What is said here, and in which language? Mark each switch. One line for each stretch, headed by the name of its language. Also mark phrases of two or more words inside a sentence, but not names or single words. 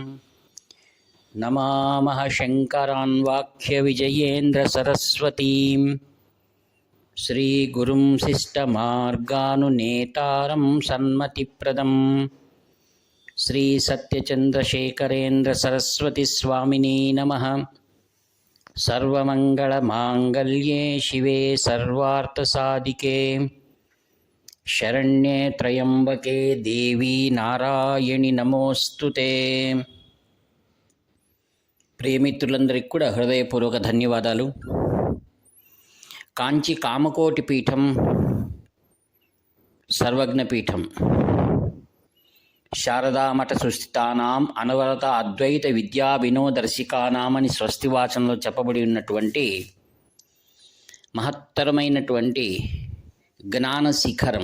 Sanskrit: नमामः शङ्करान् वाक्यविजयेन्द्रसरस्वतीं श्रीगुरुं शिष्टमार्गानुनेतारं सन्मतिप्रदं श्रीसत्यचन्द्रशेखरेन्द्रसरस्वतीस्वामिने नमः। सर्वमङ्गलमाङ्गल्ये शिवे सर्वार्थसाधिके शरण्ये त्र्यम्बके देवी नारायणि नमोऽस्तुते।
Telugu: ప్రియమిత్రులందరికీ కూడా హృదయపూర్వక ధన్యవాదాలు.
Sanskrit: కాంచి కామకోటి పీఠం, సర్వజ్ఞపీఠం, శారదామఠ సుస్థితానాం అనవరత అద్వైత విద్యా వినోదర్శికానామని
Telugu: స్వస్తివాచనలో చెప్పబడి ఉన్నటువంటి మహత్తరమైనటువంటి జ్ఞాన శిఖరం.